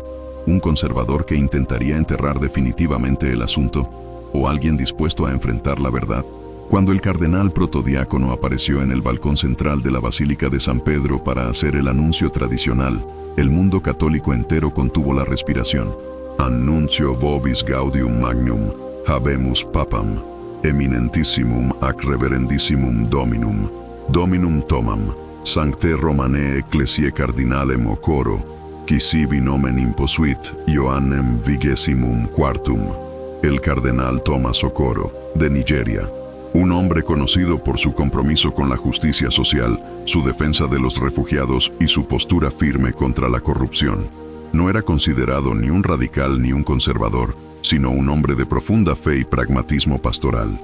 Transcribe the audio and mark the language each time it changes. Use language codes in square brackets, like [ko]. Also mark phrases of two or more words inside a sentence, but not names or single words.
[es] ¿Un conservador que intentaría enterrar definitivamente el asunto? ¿O alguien dispuesto a enfrentar la verdad? Cuando el cardenal protodiácono apareció en el balcón central de la Basílica de San Pedro para hacer el anuncio tradicional, el mundo católico entero contuvo la respiración. [la] Annuncio vobis gaudium magnum, habemus papam, eminentissimum ac reverendissimum dominum, dominum tomam, sancte Romanae ecclesiae cardinalem ocoro, qui sibi nomen imposuit Ioannem vigesimum quartum. [es] El cardenal Thomas Okoro, de Nigeria. Un hombre conocido por su compromiso con la justicia social, su defensa de los refugiados y su postura firme contra la corrupción. No era considerado ni un radical ni un conservador, sino un hombre de profunda fe y pragmatismo pastoral.